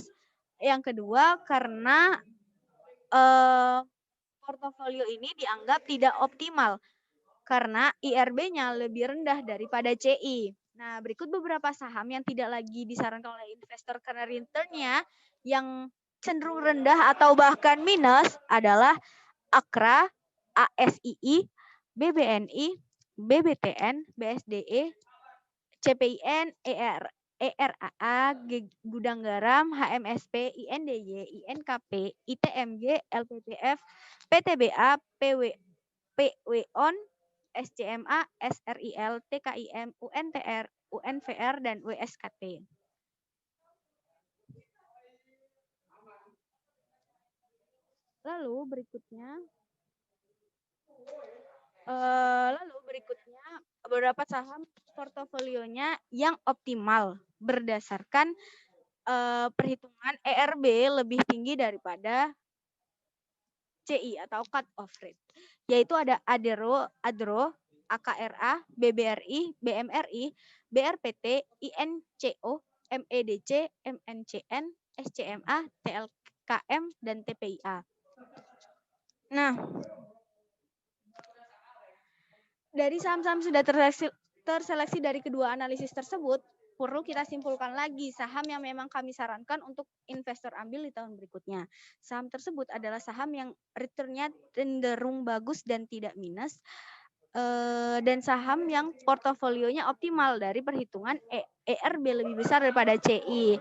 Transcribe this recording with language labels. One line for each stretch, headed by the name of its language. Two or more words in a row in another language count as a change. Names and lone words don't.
Indonesian: Yang kedua karena portofolio ini dianggap tidak optimal karena IRB-nya lebih rendah daripada CI. Nah, berikut beberapa saham yang tidak lagi disarankan oleh investor karena return-nya yang cenderung rendah atau bahkan minus adalah Akra, ASII, BBNI, BBTN, BSDE, CPIN, ERAA, Gudang Garam, HMSP, INDY, INKP, ITMG, LPPF, PTBA, PWON, SCMA, SRIL, TKIM, UNTR, UNVR, dan WSKT. Lalu berikutnya beberapa saham portofolionya yang optimal berdasarkan perhitungan ERB lebih tinggi daripada CI atau
English: cut off rate,
Indonesian: yaitu ada Adro, AKRA, BBRI, BMRI, BRPT, INCO, MEDC, MNCN, SCMA, TLKM, dan TPIA. Nah, dari saham-saham sudah terseleksi dari kedua analisis tersebut, perlu kita simpulkan lagi saham yang memang kami sarankan untuk investor ambil di tahun berikutnya. Saham tersebut adalah saham yang return-nya cenderung bagus dan tidak minus, dan saham yang portofolionya optimal dari perhitungan ERB lebih besar daripada CI.